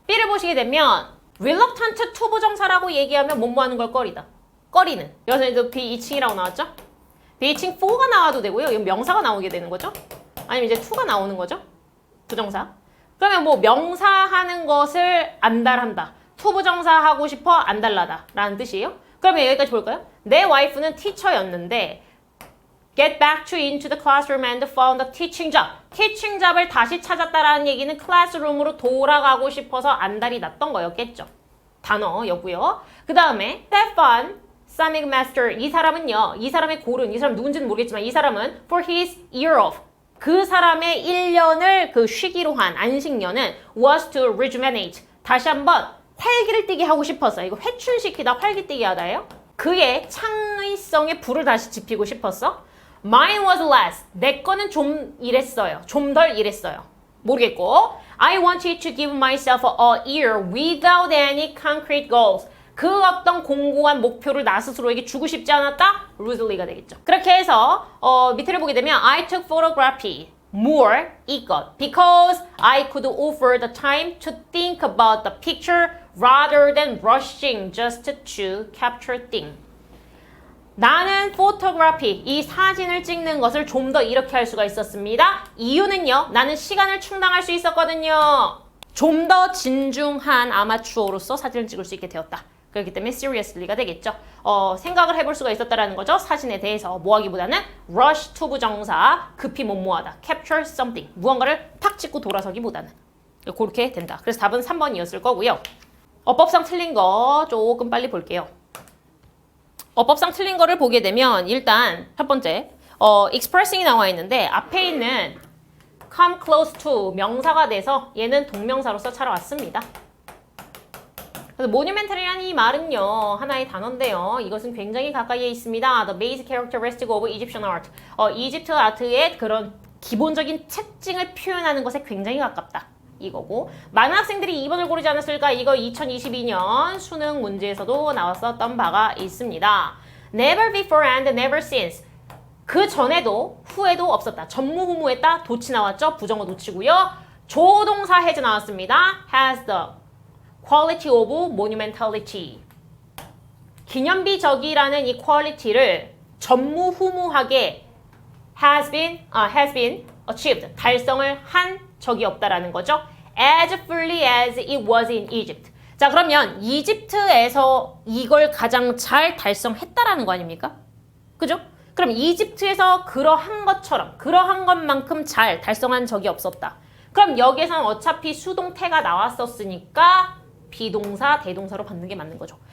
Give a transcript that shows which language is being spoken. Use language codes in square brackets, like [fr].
[ko] B를 보시게 되면 [en] reluctant to [ko] 부정사라고 얘기하면 뭐뭐 하는 걸 꺼리다. 꺼리는. 여기서 이제 B 2층이라고 나왔죠? B 2층 4가 나와도 되고요. 이건 명사가 나오게 되는 거죠? 아니면 이제 2가 나오는 거죠? 부정사. 그러면 뭐 명사하는 것을 안달한다. to 부정사 하고 싶어 안달나다 라는 뜻이에요. 그러면 여기까지 볼까요? 내 와이프는 티처였는데 [en] get back into the classroom and found a teaching job. [ko] teaching job을 다시 찾았다라는 얘기는 클래스룸으로 돌아가고 싶어서 안달이 났던 거였겠죠. 단어였고요. 그 다음에 Stefan Samigmaster 이 사람은요. 이 사람의 골은 이 사람 누군지는 모르겠지만 이 사람은 [en] for his year off [ko] 그 사람의 1년을 그 쉬기로 한 안식년은 [en] was to rejuvenate [ko] 다시 한번 활기를 띠게 하고 싶었어. 이거 회춘시키다 활기띠게 하다예요. 그의 창의성에 불을 다시 지피고 싶었어. [en] Mine was less. [ko] 내 거는 좀 이랬어요. 좀 덜 이랬어요. 모르겠고 [en] I wanted to give myself a year without any concrete goals. [ko] 그 어떤 공고한 목표를 나 스스로에게 주고 싶지 않았다? Ruthly가 되겠죠. 그렇게 해서 밑에를 보게 되면 [en] I took photography more [ko] 이것 [en] because I could offer the time to think about the picture rather than rushing just to capture things. [ko] 나는 photography, 이 사진을 찍는 것을 좀 더 이렇게 할 수가 있었습니다. 이유는요. 나는 시간을 충당할 수 있었거든요. 좀 더 진중한 아마추어로서 사진을 찍을 수 있게 되었다. 그렇기 때문에 seriously가 되겠죠. 생각을 해볼 수가 있었다라는 거죠. 사진에 대해서 뭐하기보다는 rush to 부정사, 급히 뭐뭐하다. [en] capture something, [ko] 무언가를 탁 찍고 돌아서기보다는. 그렇게 된다. 그래서 답은 3번이었을 거고요. 어법상 틀린 거 조금 빨리 볼게요. 어법상 틀린 거를 보게 되면 일단 첫 번째 expressing이 나와 있는데 앞에 있는 come close to 명사가 돼서 얘는 동명사로서 찾아왔습니다. 그래서 monumental이라는 이 말은요 하나의 단어인데요. 이것은 굉장히 가까이에 있습니다. [en] The basic characteristic of Egyptian art. [ko] 이집트 아트의 그런 기본적인 특징을 표현하는 것에 굉장히 가깝다. 이거고 많은 학생들이 2번을 고르지 않았을까? 이거 2022년 수능 문제에서도 나왔었던 바가 있습니다. [en] Never before and never since. [ko] 그 전에도 후에도 없었다. 전무후무했다. 도치 나왔죠? 부정어 도치고요. 조동사 has 나왔습니다. [en] Has the quality of monumentality. [ko] 기념비적이라는 이 quality를 전무후무하게 [en] has been achieved. [ko] 달성을 한 적이 없다라는 거죠. [en] As fully as it was in Egypt. [ko] 자, 그러면 이집트에서 이걸 가장 잘 달성했다라는 거 아닙니까? 그죠? 그럼 이집트에서 그러한 것처럼, 그러한 것만큼 잘 달성한 적이 없었다. 그럼 여기에서는 어차피 수동태가 나왔었으니까 비동사, 대동사로 받는 게 맞는 거죠.